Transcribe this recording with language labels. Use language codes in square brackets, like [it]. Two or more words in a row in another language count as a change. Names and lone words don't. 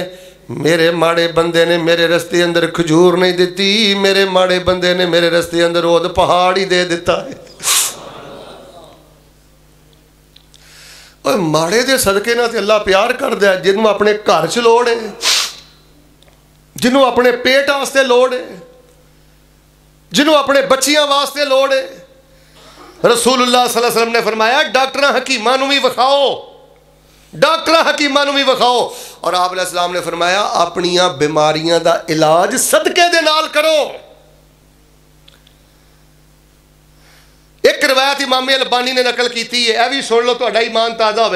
[pa] میرے ماڑے بندے نے میرے رستے اندر کھجور نہیں دتی، میرے ماڑے بندے نے میرے رستے اندر احد پہاڑ ای دے دتا اے. اور ماڑے دے صدقے نال تے اللہ پیار کردا اے. جنہوں اپنے گھر چ لوڑ اے، جنہوں اپنے پیٹ واسطے لوڑ اے، جنہوں اپنے بچیاں واسطے لوڑ اے. رسول اللہ [ar] صلى الله عليه وسلم [pa] نے فرمایا ڈاکٹر حکیماں نوں وی وکھاؤ، ڈاکٹر حکیماں نوں وی وکھاؤ. اور آپ [ar] عليه السلام [pa] نے فرمایا اپنیاں بیماریاں دا علاج صدقے دے نال کرو. اک روایت امام البانی نے نقل کی اے، ایہ وی سن لو تہاڈا ایمان تازہ ہووے.